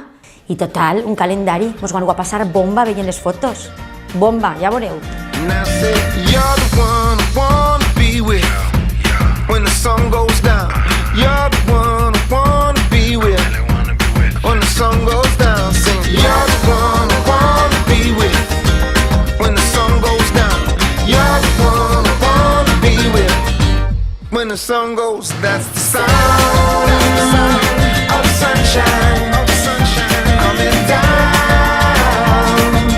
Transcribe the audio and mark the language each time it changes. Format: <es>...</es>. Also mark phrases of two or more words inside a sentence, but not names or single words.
<ca>I total, un calendari, mos ho han de passar bomba veient les fotos. Bomba, ja veureu.</ca> <en>When the sun goes, that's the sound of sunshine coming down.</en>